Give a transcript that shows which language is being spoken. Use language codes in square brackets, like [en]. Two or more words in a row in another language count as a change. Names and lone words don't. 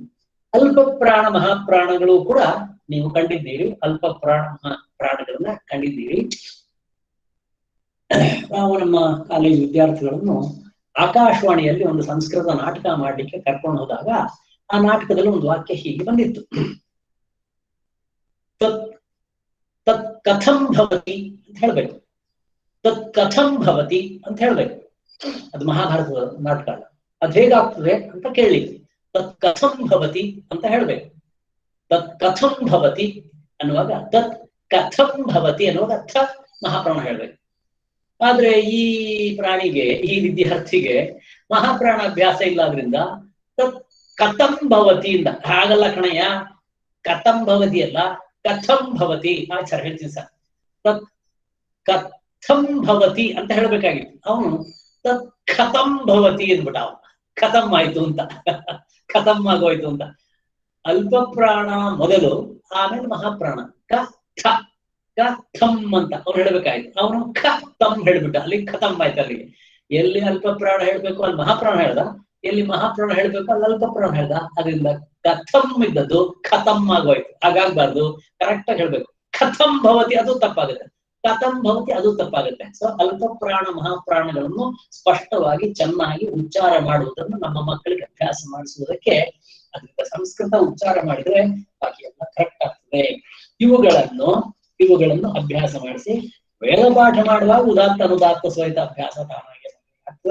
[kn] ಅಲ್ಪ ಪ್ರಾಣ ಮಹಾಪ್ರಾಣಗಳು ಕೂಡ ನೀವು ಕಂಡಿದ್ದೀರಿ, ಅಲ್ಪ ಪ್ರಾಣ ಮಹಾಪ್ರಾಣಗಳನ್ನ ಕಂಡಿದ್ದೀರಿ. ನಾವು ನಮ್ಮ ಕಾಲೇಜು ವಿದ್ಯಾರ್ಥಿಗಳನ್ನು ಆಕಾಶವಾಣಿಯಲ್ಲಿ ಒಂದು ಸಂಸ್ಕೃತ ನಾಟಕ ಮಾಡ್ಲಿಕ್ಕೆ ಕರ್ಕೊಂಡು ಹೋದಾಗ ಆ ನಾಟಕದಲ್ಲಿ ಒಂದು ವಾಕ್ಯ ಹೀಗೆ ಬಂದಿತ್ತು, [sa] ತತ್ ಕಥಂ ಭವತಿ [kn] ಅಂತ ಹೇಳ್ಬೇಕು. [sa] ತತ್ ಕಥಂ ಭವತಿ [kn] ಅಂತ ಹೇಳ್ಬೇಕು. ಅದು ಮಹಾಭಾರತದ ನಾಟಕ. ಅದು ಹೇಗಾಗ್ತದೆ ಅಂತ ಕೇಳಲಿಕ್ಕೆ [sa] ತತ್ ಕಥಂ ಭವತಿ [kn] ಅಂತ ಹೇಳ್ಬೇಕು. [sa] ತತ್ ಕಥಂ ಭವತಿ [kn] ಅನ್ನುವಾಗ [sa] ತತ್ ಕಥಂ ಭವತಿ [kn] ಅನ್ನುವಾಗ ಥ ಮಹಾಪ್ರಾಣ ಹೇಳ್ಬೇಕು. ಆದ್ರೆ ಈ ಪ್ರಾಣಿಗೆ, ಈ ವಿದ್ಯಾರ್ಥಿಗೆ ಮಹಾಪ್ರಾಣ ಅಭ್ಯಾಸ ಇಲ್ಲಾದ್ರಿಂದ [sa] ತತ್ ಕಥಂ ಭವತಿ [kn] ಇಂದ, ಹಾಗಲ್ಲ ಕಣಯ್ಯ, [sa] ಕಥಂ ಭವತಿ [kn] ಅಲ್ಲ, [sa] ಕಥಂ ಭವತಿ. [kn] ಆಚಾರ ಹೇಳ್ತೀನಿ ಸರ್, [sa] ತತ್ ಕಥಂ ಭವತಿ [kn] ಅಂತ ಹೇಳ್ಬೇಕಾಗಿತ್ತು. ಅವನು [sa] ತತ್ ಕಥಂ ಭವತಿ [kn] ಅಂದ್ಬಿಟ್ಟ. ಅವನು ಖತಂ ಆಯ್ತು ಅಂತ, ಖತಂ ಆಗೋಯ್ತು ಅಂತ. ಅಲ್ಪ ಪ್ರಾಣ ಮೊದಲು, ಆಮೇಲೆ ಮಹಾಪ್ರಾಣ. ಕಥಂ ಅಂತ ಅವ್ರು ಹೇಳ್ಬೇಕಾಯ್ತು. ಅವನು ಖತಂ ಹೇಳ್ಬಿಟ್ಟ, ಅಲ್ಲಿ ಖತಂ ಆಯ್ತು. ಅಲ್ಲಿಗೆ ಎಲ್ಲಿ ಅಲ್ಪ ಪ್ರಾಣ ಹೇಳ್ಬೇಕು ಅಲ್ಲಿ ಮಹಾಪ್ರಾಣ ಹೇಳ್ದ, ಎಲ್ಲಿ ಮಹಾಪ್ರಾಣ ಹೇಳ್ಬೇಕು ಅಲ್ಲಿ ಅಲ್ಪ ಪ್ರಾಣ ಹೇಳ್ದ. ಅದರಿಂದ ಕಥಂ ಇದ್ದದ್ದು ಖತಂ ಆಗೋಯ್ತು. ಹಾಗಾಗ್ಬಾರ್ದು, ಕರೆಕ್ಟ್ ಆಗಿ ಹೇಳ್ಬೇಕು. [sa] ಕಥಂ ಭವತಿ [kn] ಅದು ತಪ್ಪಾಗುತ್ತೆ, [sa] ಕಥಂ ಭವತಿ [kn] ಅದು ತಪ್ಪಾಗುತ್ತೆ. ಸೊ ಅಲ್ಪ ಪ್ರಾಣ ಮಹಾಪ್ರಾಣಗಳನ್ನು ಸ್ಪಷ್ಟವಾಗಿ ಚೆನ್ನಾಗಿ ಉಚ್ಚಾರ ಮಾಡುವುದನ್ನು ನಮ್ಮ ಮಕ್ಕಳಿಗೆ ಅಭ್ಯಾಸ ಮಾಡಿಸುವುದಕ್ಕೆ, ಅದರಿಂದ ಸಂಸ್ಕೃತ ಉಚ್ಚಾರ ಮಾಡಿದ್ರೆ ಬಾಕಿ ಎಲ್ಲ ಕರೆಕ್ಟ್ ಆಗ್ತದೆ. ಇವುಗಳನ್ನು ಅಭ್ಯಾಸ ಮಾಡಿಸಿ ವೇದ ಪಾಠ ಮಾಡುವಾಗ ಉದಾತ್ತ ಅನುದಾತ್ತ ಸಹಿತ ಅಭ್ಯಾಸ ತಾನಾಗಿ ಆಗ್ತದೆ.